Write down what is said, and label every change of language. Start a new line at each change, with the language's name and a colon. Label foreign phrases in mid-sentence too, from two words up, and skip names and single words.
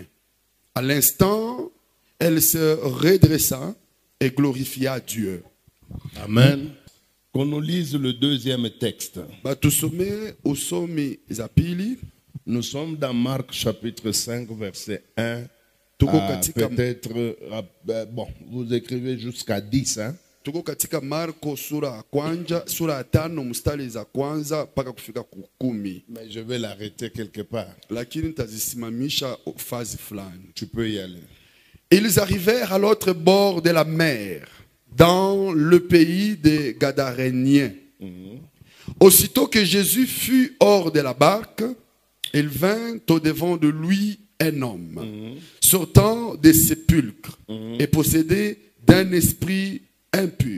French: À l'instant, elle se redressa et glorifia Dieu. Amen. Qu'on nous lise le deuxième texte. Nous sommes dans Marc chapitre 5 verset 1. Peut-être, bon, vous écrivez jusqu'à 10. Hein?
Swahili: Tuko katika Marko sura ya 5 mstari za kwanza mpaka kufika 10.
French: Mais je vais l'arrêter quelque part.
Swahili: Lakini nitazisimamisha fazi fulani.
French: Tu peux y aller. Ils arrivèrent à l'autre bord de la mer, dans le pays des Gadaréniens. Aussitôt que Jésus fut hors de la barque, il vint au-devant de lui un homme, sortant des sépulcres et possédé d'un esprit impur.